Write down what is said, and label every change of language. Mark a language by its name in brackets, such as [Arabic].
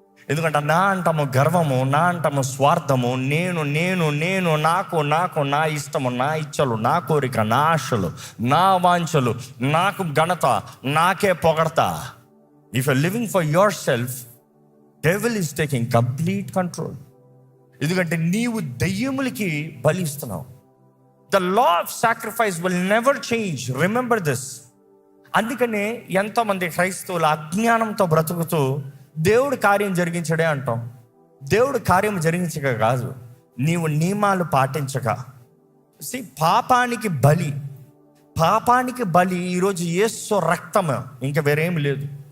[Telugu] ఎందుకంటే నా అంటాము గర్వము, నా అంటాము స్వార్థము, నేను నేను నేను నాకు నాకు నా ఇష్టము, నా ఇచ్చలు, నా కోరిక, నా ఆశలు, నా వాంఛలు, నాకు ఘనత, నాకే పొగడతా. [English] If you are living for yourself, devil is taking complete control. [Telugu] ఎందుకంటే నీవు దెయ్యములకి బలి ఇస్తున్నావు. [English] The law of sacrifice will never change. Remember this. [Telugu] అందుకనే ఎంతోమంది క్రైస్తవులు అజ్ఞానంతో బ్రతుకుతూ దేవుడు కార్యం జరిగించడే అంటాం. దేవుడు కార్యం జరిగించక కాదు, నీవు నియమాలు పాటించక. పాపానికి బలి, పాపానికి బలి ఈరోజు యేసు రక్తము, ఇంకా వేరేమి లేదు.